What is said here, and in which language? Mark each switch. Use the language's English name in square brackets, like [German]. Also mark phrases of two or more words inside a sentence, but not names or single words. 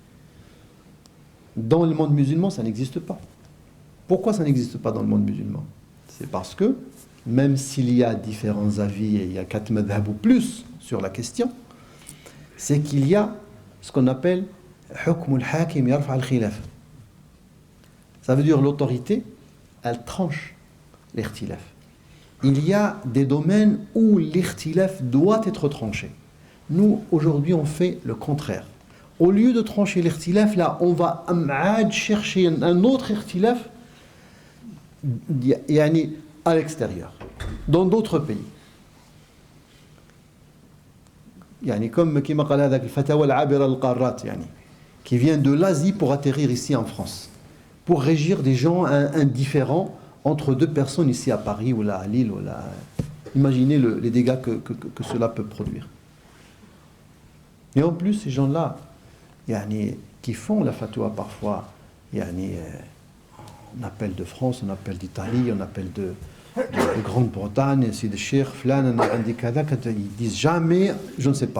[French] Dans le monde musulman, ça n'existe pas. Pourquoi ça n'existe pas dans le monde musulman? C'est parce que, même s'il y a différents avis, et il y a 4 madhab ou plus sur la question, c'est qu'il y a ce qu'on appelle [Arabic] حكم الحاكم يرفع الخلاف. [French] Ça veut dire l'autorité, elle tranche l'ikhtilaf. Il y a des domaines où l'ikhtilaf doit être tranché. Nous, aujourd'hui, on fait le contraire. Au lieu de trancher l'ikhtilaf, là, on va chercher un autre ikhtilaf à l'extérieur, dans d'autres pays. Comme [Arabic] كما قال هذاك الفتاوى العابرة للقارات [French] qui vient de l'Asie pour atterrir ici en France, pour régir des gens indifférents entre deux personnes ici à Paris ou là à Lille. Ou là. Imaginez les dégâts que cela peut produire. Et en plus, ces gens-là, qui font la fatwa parfois, on appelle de France, on appelle d'Italie, on appelle de Grande-Bretagne, c'est des cheikhs, ils disent jamais, je ne sais pas.